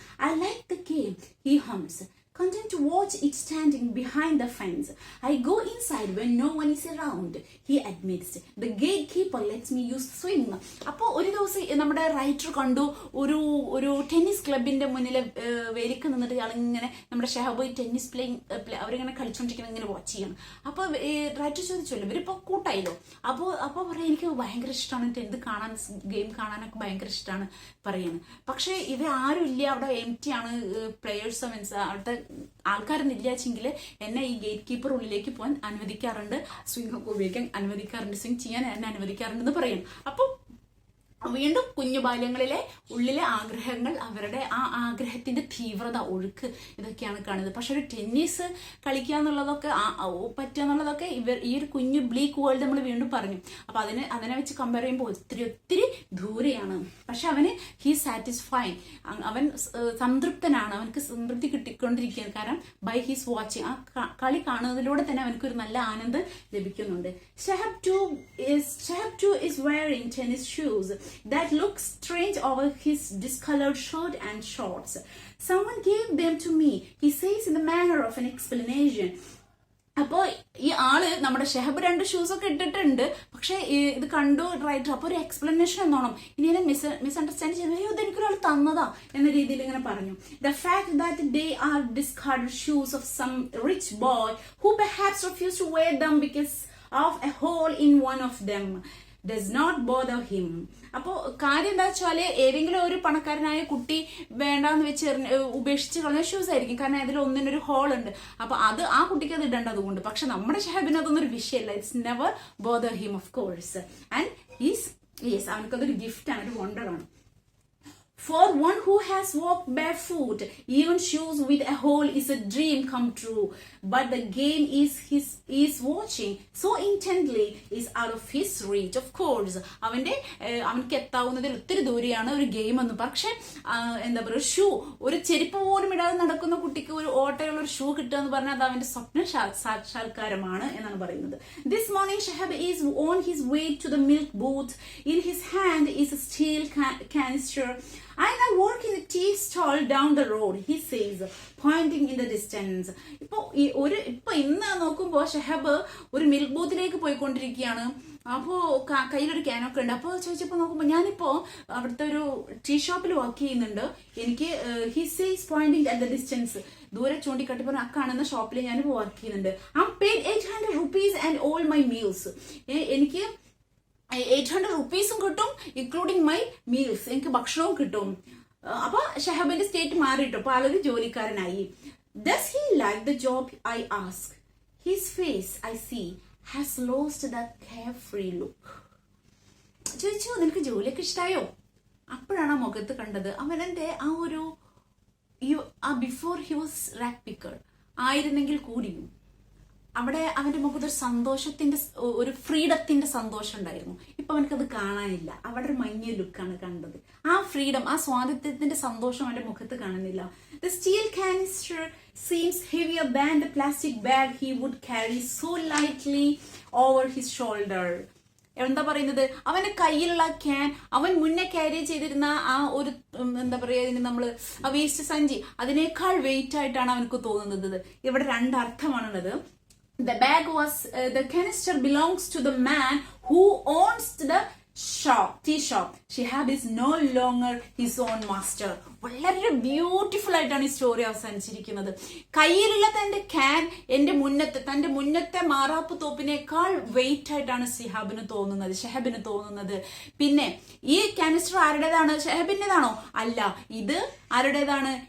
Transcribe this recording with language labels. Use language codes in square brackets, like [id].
[en] I like the game, he hums, content to watch it standing behind the fence. I go inside when no one is around, he admits. The gatekeeper lets me use the swing. [ml] അപ്പോൾ ഒരു ദിവസം നമ്മുടെ writer കണ്ടു, ഒരു tennis ക്ലബിന്റെ മുന്നിൽ വേലിക്ക് നിന്നിട്ട് ഇങ്ങനെ നമ്മുടെ ഷഹബ് ടെന്നീസ് അവരിങ്ങനെ കളിച്ചോണ്ടിരിക്കുന്നത് ഇങ്ങനെ വാച്ച് ചെയ്യണം. അപ്പൊ റൈറ്റർ ചോദിച്ചല്ലോ, ഇവരിപ്പോ കൂട്ടായില്ലോ. അപ്പോൾ പറയാം, എനിക്ക് ഭയങ്കര ഇഷ്ടമാണ് ഇത് കാണാൻ, ഗെയിം കാണാനൊക്കെ ഭയങ്കര ഇഷ്ടമാണ് പറയാണ്. പക്ഷെ ഇവർ ആരും ഇല്ല, അവിടെ എം ടി ആണ്, പ്ലേയേഴ്സോ മീൻസ് അവിടുത്തെ ആൾക്കാരൊന്നും ഇല്ലാച്ചെങ്കിൽ എന്നെ ഈ ഗേറ്റ് കീപ്പർ ഉള്ളിലേക്ക് പോകാൻ അനുവദിക്കാറുണ്ട്, സ്വിംഗ് ഒക്കെ ഉപയോഗിക്കാൻ അനുവദിക്കാറുണ്ട്, സ്വിംഗ് ചെയ്യാൻ എന്നെ അനുവദിക്കാറുണ്ടെന്ന് പറയും. അപ്പോൾ വീണ്ടും കുഞ്ഞു ബാല്യങ്ങളിലെ ഉള്ളിലെ ആഗ്രഹങ്ങൾ, അവരുടെ ആ ആഗ്രഹത്തിന്റെ തീവ്രത, ഒഴുക്ക്, ഇതൊക്കെയാണ് കാണുന്നത്. പക്ഷെ ഒരു ടെന്നീസ് കളിക്കുക എന്നുള്ളതൊക്കെ പറ്റുക എന്നുള്ളതൊക്കെ ഈ ഒരു കുഞ്ഞു ബ്ലീക്ക് വേൾഡ് നമ്മൾ വീണ്ടും പറഞ്ഞു. അപ്പൊ അതിനെ വെച്ച് കമ്പയർ ചെയ്യുമ്പോൾ ഒത്തിരി ദൂരെയാണ്. പക്ഷെ അവന് [en] he satisfying, [ml] അവൻ സംതൃപ്തനാണ്, അവനക്ക് സംതൃപ്തി കിട്ടിക്കൊണ്ടിരിക്കുകയാണ്. കാരണം [en] by he's watching, [ml] ആ കളി കാണുന്നതിലൂടെ തന്നെ അവനക്കൊരു നല്ല ആനന്ദം ലഭിക്കുന്നുണ്ട്. [en] Shahab too is wearing tennis shoes that look strange over his discolored shirt and shorts. Someone gave them to me, he says in the manner of an explanation. [ml] അപ്പോൾ ഈ ആള് നമ്മുടെ ഷെഹബ് 2 ഷൂസൊക്കെ ഇട്ടിട്ടുണ്ട്, പക്ഷെ ഇത് കണ്ടു റൈറ്റർ അപ്പോൾ ഒരു എക്സ്പ്ലനേഷൻ എന്നോണം ഇനി എന്നെ മിസ്അണ്ടർസ്റ്റാൻഡ് ചെയ്യുന്നത്, അയ്യോ ഇതെനിക്കൊരാൾ തന്നതാ എന്ന രീതിയിൽ ഇങ്ങനെ പറഞ്ഞു. [en] The fact that they are discarded shoes of some rich boy who perhaps refuse to wear them because of a hole in one of them does not bother him. [ml] അപ്പോൾ കാര്യം എന്താ വെച്ചാല് ഏതെങ്കിലും ഒരു പണക്കാരനായ കുട്ടി വേണ്ടാന്ന് വെച്ച് ഉപേക്ഷിച്ച് കളഞ്ഞ ഷൂസ് ആയിരിക്കും, കാരണം അതിൽ ഒന്നിനൊരു ഹോൾ ഉണ്ട്. അപ്പൊ അത് ആ കുട്ടിക്ക് അത് ഇടേണ്ടത് കൊണ്ട്. പക്ഷെ നമ്മുടെ ഷെഹബിന് അതൊന്നും ഒരു വിഷയമല്ല. [en] It's never bother him of course. And yes [ml] അവനക്കതൊരു gift ആണ്, ഒരു വണ്ടർ ആണ്. [en] For one who has walked barefoot, even shoes with a hole is a dream come true. But the game is watching so intently is out of his reach. Of course, [ml] അവനക്ക് എത്താവുന്നതിൽ ഒത്തിരി ദൂരെയാണ് ഒരു game എന്ന്. പക്ഷെ എന്താ പറയുക, shoe ഒരു ചെരുപ്പ് പോലും ഇടാതെ നടക്കുന്ന കുട്ടിക്ക് ഒരു ഓട്ടയുള്ള ഒരു ഷൂ കിട്ടുക എന്ന് പറഞ്ഞാൽ അത് അവന്റെ സ്വപ്ന സാക്ഷാത്കാരമാണ് എന്നാണ് പറയുന്നത്. [en] This morning Shahab is on his way to the milk booth. In his hand is a steel canister. I now work in a tea stall down the road, he says, pointing in the distance. [ml] ഇപ്പൊ ഇന്ന് നോക്കുമ്പോ ഷെഹബ് ഒരു milk ബൂത്തിലേക്ക് പോയിക്കൊണ്ടിരിക്കുകയാണ്. അപ്പോ കയ്യിലൊരു ക്യാനൊക്കെ ഉണ്ട്. അപ്പോൾ ചോദിച്ചപ്പോ നോക്കുമ്പോ ഞാനിപ്പോ അവിടുത്തെ ഒരു ടീ ഷോപ്പിൽ വർക്ക് ചെയ്യുന്നുണ്ട്. എനിക്ക് [en] he says pointing at the distance, [ml] ദൂരെ ചൂണ്ടിക്കാട്ടി പറഞ്ഞ കാണുന്ന ഷോപ്പിൽ ഞാൻ വർക്ക് ചെയ്യുന്നുണ്ട്. [en] I am paid 800 rupees and all my meals. [ml] എനിക്ക് 800 rupees കിട്ടും, [en] including my meals, [ml] എനിക്ക് ഭക്ഷണവും കിട്ടും. അപ്പൊ ഷെഹബിന്റെ സ്റ്റേറ്റ് മാറിയിട്ടു, അപ്പൊ ആളൊരു ജോലിക്കാരനായി. [en] Does he like the job, I ask. His face, I see, has lost that carefree look. [ml] ചോദിച്ചു, നിനക്ക് ജോലിയൊക്കെ ഇഷ്ടായോ? അപ്പോഴാണ് ആ മുഖത്ത് കണ്ടത് അവനെ ആ ഒരു [en] before he was rack picker [ml] ആയിരുന്നെങ്കിൽ കൂടിയും അവിടെ അവന്റെ മുഖത്ത് ഒരു സന്തോഷത്തിന്റെ ഒരു ഫ്രീഡത്തിന്റെ സന്തോഷം ഉണ്ടായിരുന്നു. ഇപ്പൊ അവനക്കത് കാണാനില്ല. അവിടെ ഒരു മങ്ങിയ ലുക്കാണ് കണ്ടത്. ആ ഫ്രീഡം, ആ സ്വാതന്ത്ര്യത്തിന്റെ സന്തോഷം അവന്റെ മുഖത്ത് കാണുന്നില്ല. [en] The steel canister seems heavier than the plastic bag he would carry so lightly over his shoulder. [ml] എന്താ പറയുന്നത്, അവന്റെ കയ്യിലുള്ള ക്യാൻ, അവൻ മുന്നേ ക്യാരി ചെയ്തിരുന്ന ആ ഒരു എന്താ പറയുക, നമ്മള് ആ വേസ്റ്റ് സഞ്ചി, അതിനേക്കാൾ വെയിറ്റ് ആയിട്ടാണ് അവനക്ക് തോന്നുന്നത്. ഇവിടെ 2 അർത്ഥമാണുള്ളത്. [en] The bag was the canister belongs to the man who owns the tea shop. Shihab is no longer his own master. [ml] വളരെ ബ്യൂട്ടിഫുൾ ആയിട്ടാണ് ഈ സ്റ്റോറി അവസാനിച്ചിരിക്കുന്നത്. കയ്യിലുള്ള തന്റെ ക്യാൻ തന്റെ മുന്നത്തെ മാറാപ്പ് തോപ്പിനേക്കാൾ വെയിറ്റ് ആയിട്ടാണ് ഷെഹബിന് തോന്നുന്നത്. പിന്നെ ഈ കാനിസ്റ്റർ ആരുടേതാണ്? ഷെഹബിന്റേതാണോ? അല്ല, ഇത് ആരുടേതാണ്?